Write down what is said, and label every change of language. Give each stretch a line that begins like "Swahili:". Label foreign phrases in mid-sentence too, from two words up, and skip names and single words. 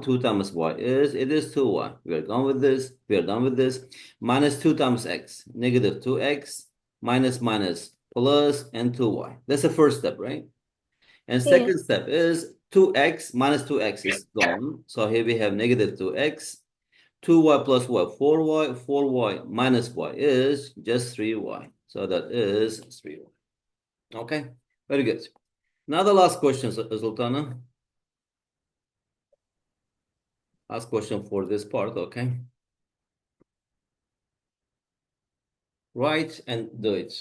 English: 2 times y is, it is 2y. We are done with this. We are done with this. Minus 2 times x. Negative 2x. Minus minus plus and 2y. That's the first step, right? And Yeah. second step is 2x minus 2x is gone. So here we have negative 2x. 2y plus y, 4y. 4y minus y is just 3y. So that is 3y. Okay, very good. Now the last question, Sultana. Last question for this part, okay? Write and do it.